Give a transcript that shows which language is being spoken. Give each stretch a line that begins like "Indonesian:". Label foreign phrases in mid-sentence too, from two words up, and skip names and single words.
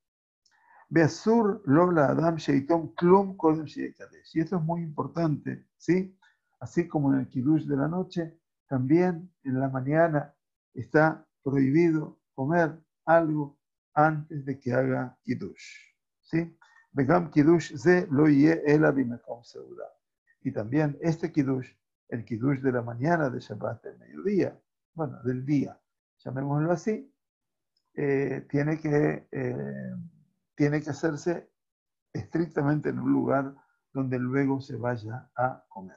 Hebrew: ואסור לו לאדם שיטעום כלום קודם שיקדש.
Spanish: Y esto es muy importante, ¿sí? Así como en el Kiddush de la noche, también en la mañana está prohibido comer algo antes de que haga Kiddush, ¿sí?
Hebrew: וגם קידוש זה לא יהא אלא במקום סעודה.
Spanish: Y también este Kiddush, el Kiddush de la mañana de Shabbat, del mediodía, bueno, del día, llamémoslo así, tiene que hacerse estrictamente en un lugar donde luego se vaya a comer.